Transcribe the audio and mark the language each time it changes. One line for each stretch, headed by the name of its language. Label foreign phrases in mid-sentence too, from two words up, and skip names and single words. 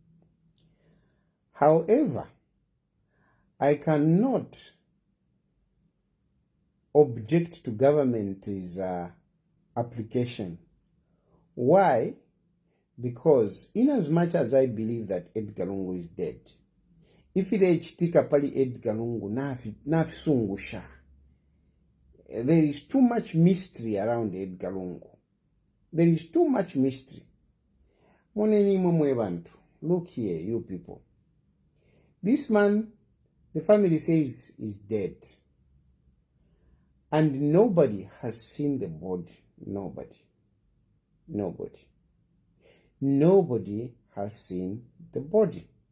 English: However, I cannot object to government's application. Why? Because in as much as I believe that Edgar Lungu is dead, if
Bemba: ile chitika pali Edgar Lungu nafi sungusha,
English: there is too much mystery around Edgar Lungu. There is too much mystery.
Bemba: Moneni mwe bantu.
English: Look here, you people. This man, the family says, is dead. And nobody has seen the body. Nobody has seen the body.